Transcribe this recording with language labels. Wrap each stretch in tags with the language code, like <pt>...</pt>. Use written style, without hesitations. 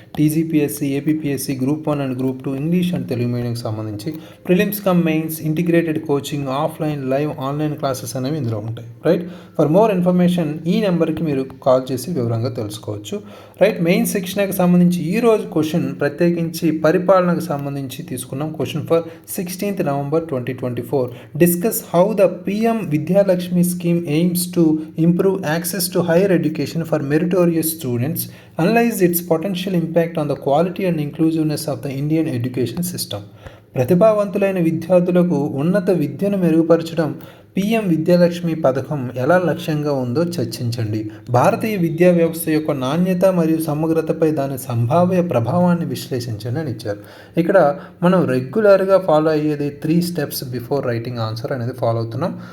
<te>TGPSC, APPSC, group 1 and group 2 English and Telugu మీడియంకి సంబంధించి prelims come mains, integrated coaching, offline, live, online classes అనేవి ఇందులో ఉంటాయి. Right,</te> <en>for more information</en> <te>ఈ నెంబర్కి మీరు కాల్ చేసి వివరంగా తెలుసుకోవచ్చు. రైట్, మెయిన్ శిక్షణకు సంబంధించి ఈరోజు క్వశ్చన్ ప్రత్యేకించి పరిపాలనకు సంబంధించి తీసుకున్నాం.</te> <en>Question for 16th November 2024. Discuss how the PM Vidya Lakshmi scheme aims to improve access to higher education for meritorious students. Analyze its potential impact on the quality and inclusiveness of the Indian education system.</en> <te>ప్రతిభావంతులైన విద్యార్థులకు ఉన్నత విద్యను మెరుగుపరచడం PM Vidyalakshmi పథకం ఎలా లక్ష్యంగా ఉందో చర్చించండి. భారతీయ విద్యా వ్యవస్థ యొక్క నాణ్యత మరియు సమగ్రతపై దాని సంభావ్య ప్రభావాన్ని విశ్లేషించండి అని ఇచ్చారు. ఇక్కడ మనం రెగ్యులర్గా ఫాలో అయ్యేది</te> <en>3 steps before writing answer</en> <te>అనేది ఫాలో అవుతున్నాం.</te>